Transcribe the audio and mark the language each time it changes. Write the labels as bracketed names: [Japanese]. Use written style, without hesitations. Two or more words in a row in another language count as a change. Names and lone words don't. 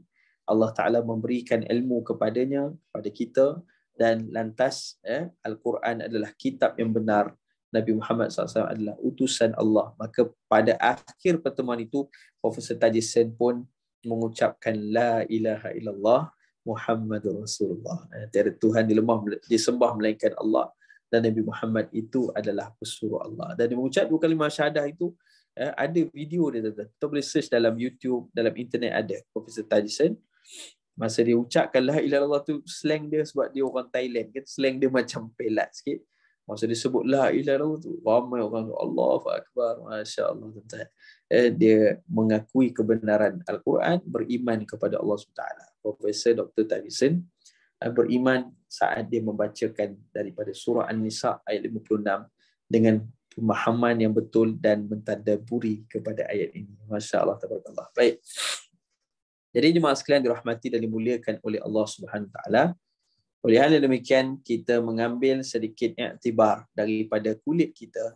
[Malay] Allah Ta'ala memberikan ilmu kepadanya, kepada kita, dan lantas Al-Quran adalah kitab yang benar. Nabi Muhammad SAW adalah utusan Allah. Maka pada akhir pertemuan itu, Profesor Tajisan pun mengucapkan [Arabic] لا إله إلا الله محمد رسول الله. [Malay] Tiada Tuhan disembah melainkan Allah, dan Nabi Muhammad itu adalah pesuruh Allah. Dan dia mengucap 2 kalimah syahadah itu, ada video dia, tuan-tuan. Kita boleh search dalam YouTube, dalam internet ada. Profesor Tajisan, masa dia ucapkan [Arabic] لا إله إلا الله [Malay] tu, slang dia, sebab dia orang Thailand kan, slang dia macam pelat sikit. Masa dia sebut [Arabic] لا إله إلا الله [Malay] tu, ramai orang [Arabic] الله أكبر، ما شاء الله, [Malay] tuan-tuan. Dia mengakui kebenaran Al-Quran, beriman kepada Allah SWT. Profesor Dr. Tajisan beriman saat dia membacakan daripada surah An-Nisa ayat 56 dengan pemahaman yang betul dan mentadabburi kepada ayat ini. [Arabic] ما شاء الله تبارك الله. [Malay] Baik. Jadi jemaah sekalian dirahmati dan dimuliakan oleh Allah [Arabic] سبحانه تعالى. [Malay] Oleh hal yang demikian, kita mengambil sedikit iktibar daripada kulit kita.